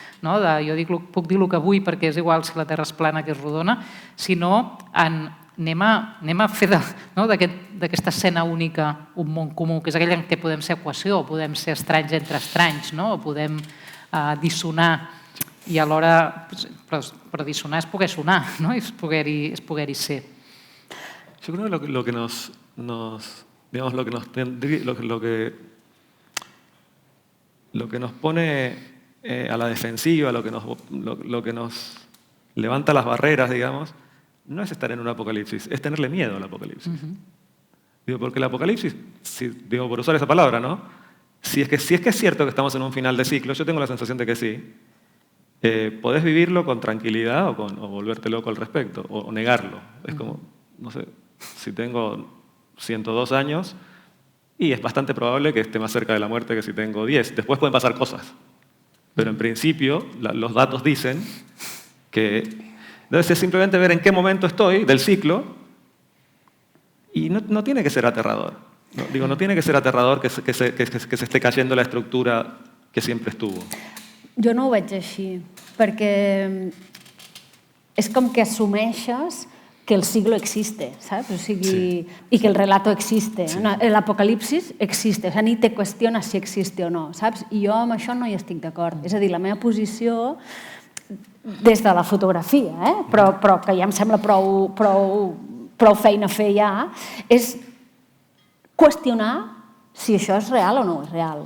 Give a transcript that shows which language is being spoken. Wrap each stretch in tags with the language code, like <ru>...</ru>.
<ca>jo puc dir el que vull perquè és igual si la Terra és plana que és rodona, sinó anem a fer d'aquesta escena única un món comú, que és aquell en què podem ser equació, o podem ser estranys entre estranys, o podem dissonar i alhora, però dissonar és poder sonar, és poder-hi ser.</ca> <es>Yo creo que lo que nos pone a la defensiva, lo que nos levanta las barreras, digamos, no es estar en un apocalipsis, es tenerle miedo al apocalipsis. Digo, porque el apocalipsis, digo, por usar esa palabra, ¿no? Si es que es cierto que estamos en un final de ciclo, yo tengo la sensación de que sí, podés vivirlo con tranquilidad o volverte loco al respecto, o negarlo. Es como, no sé, si tengo 102 años, y es bastante probable que esté más cerca de la muerte que si tengo 10. Después pueden pasar cosas. Pero en principio, los datos dicen que debe ser simplemente ver en qué momento estoy del ciclo, y no tiene que ser aterrador. No tiene que ser aterrador que se esté cayendo la estructura que siempre estuvo.</es> <ca>Jo no ho veig així, perquè és com que assumeixes que</ca> <es>el siglo existe, ¿sabes?</es> <ca>O sigui, sí.</ca> <es>Y que el relato existe. Sí. El apocalipsis existe, o sea, ni te qüestiones si existe o no, saps?</es> <ca>I jo amb això no hi estic d'acord. És a dir, la meva posició, des de la fotografia, però que ja em sembla prou feina a fer ja, és qüestionar si això és real o no és real.</ca>